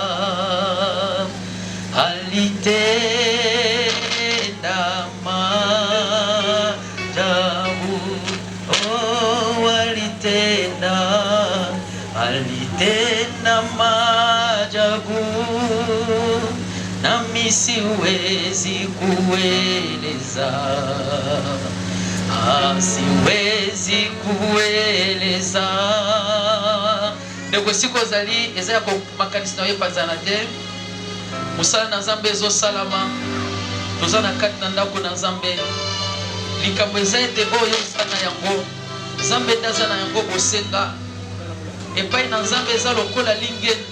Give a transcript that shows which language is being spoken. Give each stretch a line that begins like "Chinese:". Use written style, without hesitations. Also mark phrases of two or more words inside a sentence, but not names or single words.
Swahili: Alitenda maajabu, oh, alitenda maajabu nami siwezi kueleza. Siwezi kueleza.
Lingala: Ndeko siko zali eza ko makanisi na yepanzana te. Musala na Nzambe ezo salama. Toza na kati na ndako na Nzambe. Likambo eza ete oyo sana yango. Nzambe ndaza na yango bosenga. Epai na Nzambe eza lokola lingenda.